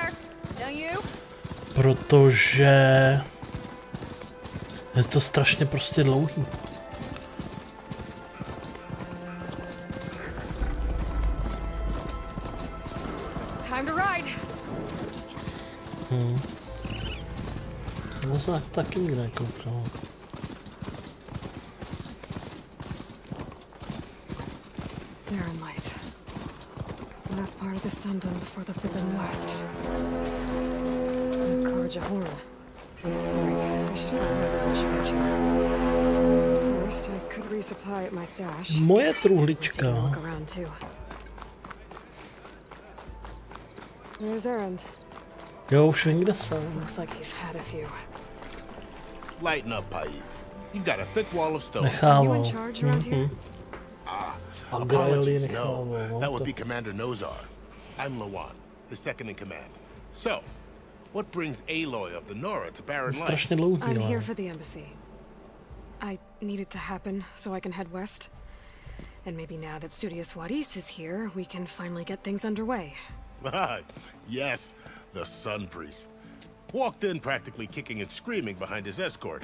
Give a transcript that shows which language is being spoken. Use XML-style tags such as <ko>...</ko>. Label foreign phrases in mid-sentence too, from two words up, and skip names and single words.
<cs>Protože je to strašně prostě dlouhý. No se taky nikde nekoukal.</cs> <en>There in light. Last part of the sun done before the Forbidden West. Karja Horn. Right, I should find whoever's in charge here. First, I could resupply at my stash.</en> <cs>Moje</cs> <en>Take a</en> <cs>truhlička.</cs> <en>look around too. Where's Erend?</en> <cs>Jo, už vím, kde jsem.</cs> <en>Looks like he's had a few. Lighten up, Paiv. You've got a thick wall of stone. Are you</en> <cs>Nechával.</cs> <en>in charge around here? A Graeli Apologies,</en> <cs>nechával.</cs> <en>no. That would be Commander Nozar. I'm Lawan, his second in command. So, what brings Aloy of the Nora to Barren Light?</en> <cs>Strašně dlouhý,</cs> <en>I'm here</en> <cs>ale.</cs> <en>for the embassy. I need it to happen so I can head west. And maybe now that Studious Wadis is here, we can finally get things underway. Yes, the Sun Priest. Walked in practically kicking and screaming behind his escort.</en>